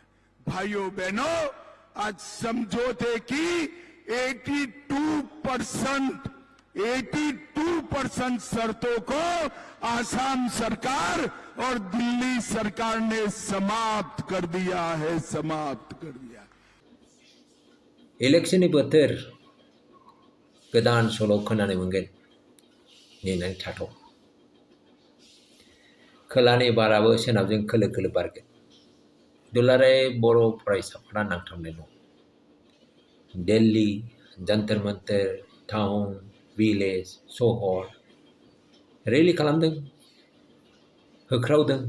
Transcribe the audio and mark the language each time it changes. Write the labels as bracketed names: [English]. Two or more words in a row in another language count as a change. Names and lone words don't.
[Hindi] भाइयों बहनों, आज समझौते की 82% शर्तों को आसाम सरकार और दिल्ली सरकार ने समाप्त कर दिया है, समाप्त कर दिया. [Bodo] इलेक्शन बोथोर गोदान सल' खोनानो मोनगोन, नेनानै थाथ'. खोलानि बाराबो सोनाबजों खोलो खोलो बारगोन. दुलाराय बर' फरायसाफोरा नांथाबनाय दं. दिल्ली, जन्तर मन्तर, टाउन, भिलेज, सहर रेलि खालामदों, होख्रावदों.